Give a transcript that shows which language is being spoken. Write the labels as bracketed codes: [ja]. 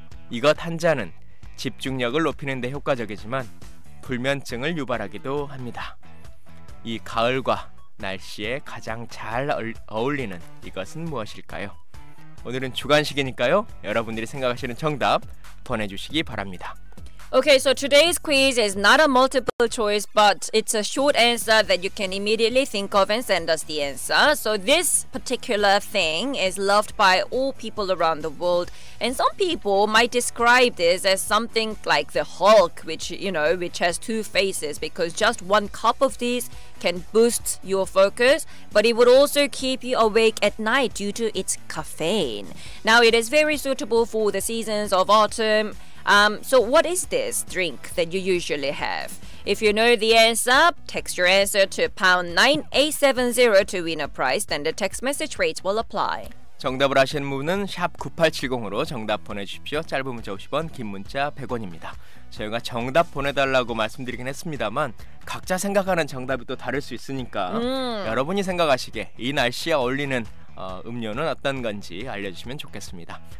[ko] 이것 한 잔은 집중력을 높이는 데 효과적이지만 불면증을 유발하기도 합니다. 이 가을과 날씨에 가장 잘 어울리는 이것은 무엇일까요? 오늘은 주관식이니까요. 여러분들이 생각하시는 정답 보내주시기 바랍니다. [en] Okay, so today's quiz is not a multiple choice, but it's a short answer that you can immediately think of and send us the answer. So this particular thing is loved by all people around the world, and some people might describe this as something like the Hulk, which has two faces, because just one cup of this can boost your focus, but it would also keep you awake at night due to its caffeine. Now, it is very suitable for the seasons of autumn. So what is this drink that you usually have? If you know the answer, text your answer to pound 9870 to win a prize. Then the text message rates will apply. [ko] 정답을 아시는 분은 샵 9870으로 정답 보내주십시오. 짧은 문자 50원, 긴 문자 100원입니다. 저희가 정답 보내달라고 말씀드리긴 했습니다만 각자 생각하는 정답이 또 다를 수 있으니까 여러분이 생각하시기에 이 날씨에 어울리는 음료는 어떤 건지 알려주시면 좋겠습니다.